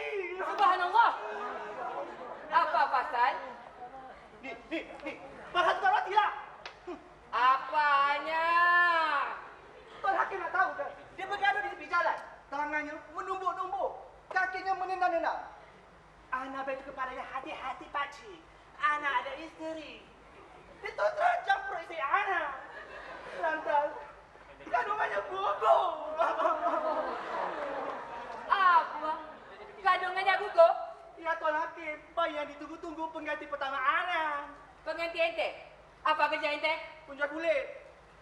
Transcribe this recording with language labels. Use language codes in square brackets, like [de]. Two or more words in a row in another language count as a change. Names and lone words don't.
[ms] Subhanallah. Apa pasal? Ni. Pasal tukang roti lah. Apanya? Tuan Hakim nak tahu kan? Dia bergaduh di tepi jalan. Tangannya menumbuk-numbuk. Kakinya menendang-nendang. Ana beritahu kepadanya, hati-hati pakcik. Ana ada isteri. Dia terus campur isteri Ana. Lantas, kandungannya gugur. Apa? Kandungannya gugur? Ya Tuan Hakim, bayi yang ditunggu-tunggu pengganti pertama Ana. Pengganti ente? Apa kerja ente? Punca kulit.